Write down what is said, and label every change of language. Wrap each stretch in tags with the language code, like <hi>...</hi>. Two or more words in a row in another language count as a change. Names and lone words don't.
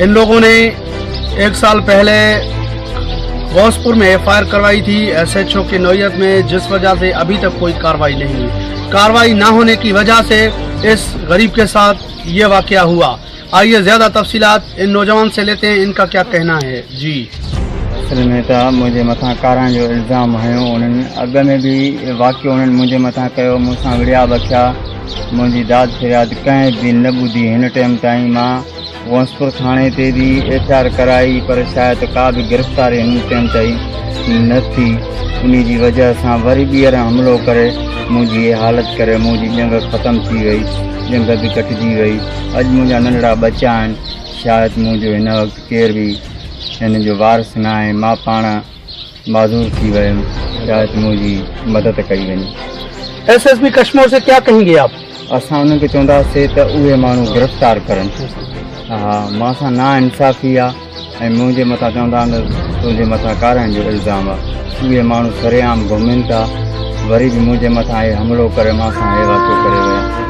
<ur>ان لوگوں نے 1 سال پہلے غوث پور میں FIR کروائی تھی SHO کی نوعیت میں، جس وجہ سے ابھی تک کوئی کارروائی نہیں ہوئی. کارروائی نہ ہونے کی وجہ سے اس غریب کے ساتھ یہ واقعہ ہوا. آئیے زیادہ تفصیلات ان نوجوان سے لیتے ہیں، ان کا کیا کہنا ہے. जी</ur> <sd>असल में तो मुझे मथा कारण जो इल्ज़ाम हुयो, उन्हनि अॻ में बि वाक़ियो उन्हनि मुंहिंजे मथां कयो, मूंसां विड़िया बखिया, मुंहिंजी दाद फरियाद कंहिं बि न ॿुधी। हिन टाइम ताईं मां गौसपुर थाणे ते बि FIR कराई, पर शायदि का बि गिरफ़्तारी हिन टाइम ताईं न थी। उन जी वजह सां वरी ॿीहर हमिलो करे मुंहिंजी इहा हालत करे मुंहिंजी जंग ख़तमु थी वई, जंग बि कटिजी वई। अॼु मुंहिंजा नंढड़ा बच्चा आहिनि, शायदि मुंहिंजो हिन वक़्तु केर बि हिन जो वारिस न आहे। मां पाण माज़ूर थी वियुमि, शायदि मुंहिंजी मदद कई वञे।</sd> <ur>SSB کشمیر سے کیا کہیں گے آپ?</ur> <sd>असां उन्हनि खे चवंदासीं त उहे माण्हू गिरफ़्तार करनि। हा, मां सां ना इंसाफ़ी आहे ऐं मुंहिंजे मथां चवंदा आहिनि तुंहिंजे मथां कारण जो इल्ज़ाम आहे। उहे माण्हू सरेआम घुमनि था, वरी बि मुंहिंजे मथां हे हमिलो करे मां सां हे वाक़ियो करे विया।</sd>